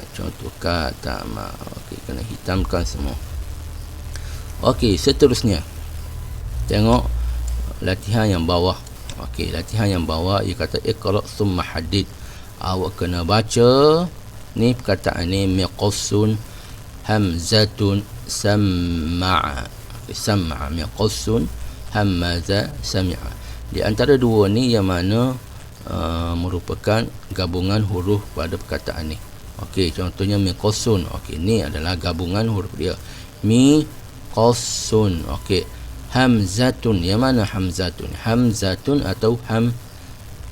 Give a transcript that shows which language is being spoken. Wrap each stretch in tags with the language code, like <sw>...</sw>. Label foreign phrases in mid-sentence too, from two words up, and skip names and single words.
<ms>Contoh kata ma. Okey, kena hitamkan semua. Okey, seterusnya tengok latihan yang bawah. Okey, latihan yang bawah ia kata</ms> <ar>اقرأ ثم حدد.</ar> <ms>Awak kena baca ni perkataan ni</ms> <ar>مقص، همزة، سمع. سمع، مقص، همز، سمع.</ar> <ms>Di antara dua ni yang mana merupakan gabungan huruf pada perkataan ni. Okey, contohnya miqassun. Okey, ni adalah gabungan huruf dia. Miqassun. Okey, hamzatun. Yang mana hamzatun? Hamzatun atau hamzatun?</ms>